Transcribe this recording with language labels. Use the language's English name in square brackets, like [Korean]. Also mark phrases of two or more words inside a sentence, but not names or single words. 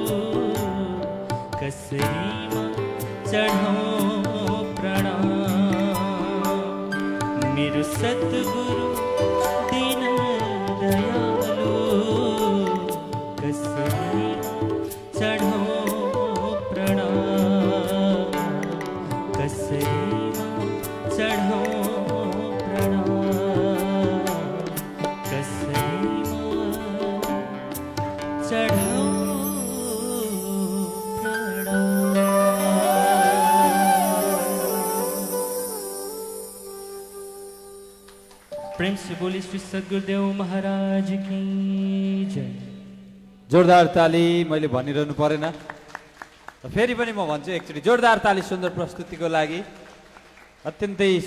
[Nepali] कसरी म चढौँ प्रणाम मेरो सद्गुरु दीन दयालु कसरी चढौँ प्रणाम कसरी चढौँ प्रणाम कसरी [Hindi] चढौँ प्रेम से बोली श्री सद्गुरुदेव महाराज की जय [Nepali] जोरदार ताली मैले भनिरहनु परेन फेरि पनि म भन्छु एकचोटि जोरदार ताली सुन्दर प्रस्तुतिको लागि अत्यन्तै